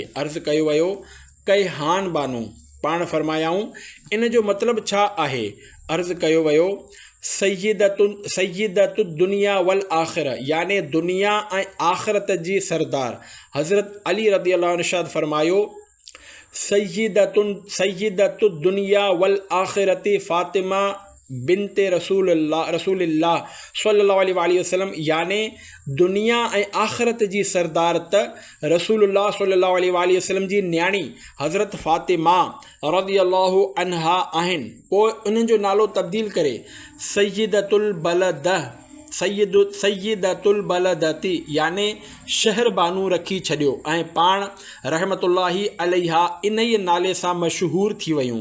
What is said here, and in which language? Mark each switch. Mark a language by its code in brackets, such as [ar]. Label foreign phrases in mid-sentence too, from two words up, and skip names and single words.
[sd] अर्ज़ु कयो वियो, कैहान बानू। पाण फ़रमायाऊं, इन जो मतिलबु छा आहे? अर्ज़ु कयो वियो, [ar] سيدة الدنيا والآخر, [sd] याने दुनिया ऐं आख़िरत जी सरदार। [ar] हज़रत अली رضي الله عنه [sd] इरशाद फ़रमायो, [ar] سيدة الدنيا والآخرة فاطمة بنت رسول الله صلى الله عليه وسلم, [sd] याने दुनिया ऐं आख़िरत जी सरदार त रसूलुल्लाह [ar] صلى الله عليه وسلم [sd] जी न्याणी हज़रत फ़ातिमा [ar] رضي الله عنها [sd] आहिनि। पोइ उन्हनि जो नालो तब्दील करे [ar] سيدة البلدة [sd] याने शहर बानू रखी छॾियो ऐं पाण [ar] رحمة الله عليها [sd] इन ई नाले सां मशहूर थी वयूं।